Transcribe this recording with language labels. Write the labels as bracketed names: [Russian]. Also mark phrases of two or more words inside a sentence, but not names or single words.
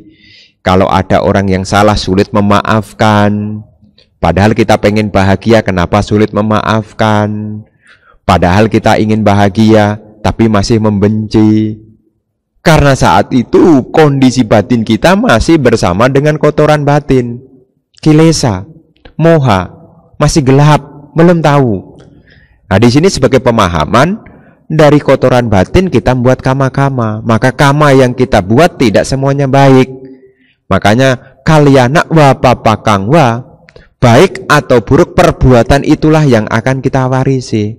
[Indonesian] Kalau ada orang yang salah sulit memaafkan. Padahal kita pengen bahagia, kenapa sulit memaafkan? Padahal kita ingin bahagia, tapi masih membenci. Karena saat itu kondisi batin kita masih bersama dengan kotoran batin, [Pali] kilesa, moha, [Indonesian] masih gelap, belum tahu. Nah di sini sebagai pemahaman, dari kotoran batin kita membuat kama-kama. Maka kama yang kita buat tidak semuanya baik. Makanya [Pali] kalyana wa papakang wa, [Indonesian] baik atau buruk perbuatan itulah yang akan kita warisi.